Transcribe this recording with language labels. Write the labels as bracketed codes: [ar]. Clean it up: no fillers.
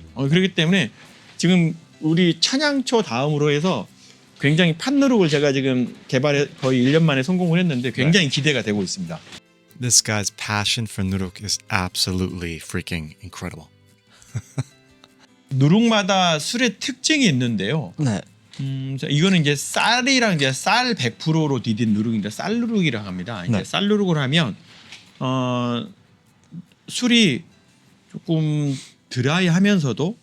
[ko] 그렇기 때문에 지금 우리 천양초 다음으로 해서 굉장히 팥누룩을 제가 지금 개발해 거의 1년 만에 성공을 했는데 굉장히 기대가 되고 있습니다. [en] This guy's passion for nuruk is absolutely freaking incredible. [ko] 누룩마다 술의 특징이 있는데요. 네. 이거는 이제 쌀이랑 이제 쌀 100%로 디딘 누룩인데 쌀 누룩이라고 합니다. 이제 네. 쌀 누룩을 하면 술이 조금 드라이하면서도